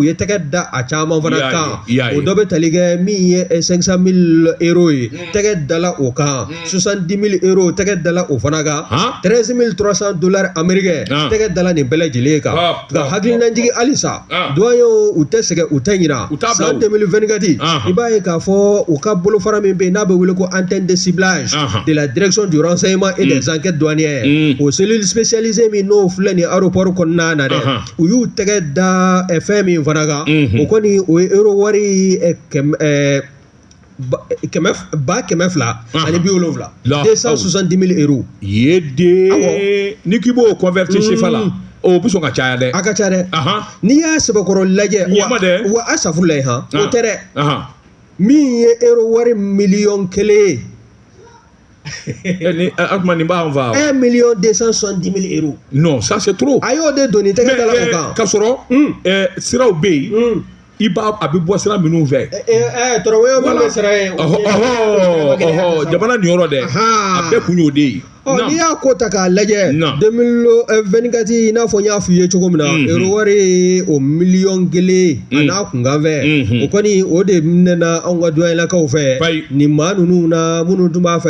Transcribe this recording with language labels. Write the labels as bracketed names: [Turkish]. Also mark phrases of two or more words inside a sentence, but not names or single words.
[Bambara] ye tɛgɛ da a caman fana kan o dɔ bɛ tali kɛ min ye 500 000 euros tɛgɛ dala o kan 70 000 euros tɛgɛ dala o fana kan 13 300 [French] dollars américains [Bambara] tɛgɛ dala nin bɛɛ lajɛlen kan nka hakilinajigi halisa doyen u tɛ sɛgɛn u tɛ ɲina san 2024 i b'a ye k'a fɔ u ka bolofara min bɛ yen n'a bɛ wele ko [French] antenne de ciblage de la direction du renseignement et des enquêtes douanières [Bambara] o [French] cellule spécialisée [Bambara] min n'o filɛ nin aéroport kɔnɔna na dɛ u y'u tɛgɛ da fɛn min fana kan o kɔni o ye euro wari ba 270 270 000 euros ye de ni k'i b'o convertir CFA la o bɛ sɔn ka caya dɛ a ka ca dɛ n'i y'a sɛbɛkɔrɔ lajɛ wa a safurulayi o tɛ dɛ min ye euro wari 1,000,000 ni Atuma nin b'an fa 1,270,000 euros [French] non ça c'est trop [Bambara] a y'o de doni tɛgɛ dala o kan k'a sɔrɔ siraw bɛ yen i b'a a bɛ bɔ sira minnu fɛ tɔrɔmɔɲɔ min bɛ sira ye jamana nin yɔrɔ dɛ a bɛɛ kun y'o de ye n'i y'a ko ta k'a lajɛ 2024 i n'a fɔ n y'a f'i ye cogo min na euro wari o 1,000,000 a n'a kunkan fɛ o kɔni o de minɛna anw ka doyennakaw fɛ nin maa ninnu na minnu tun b'a fɛ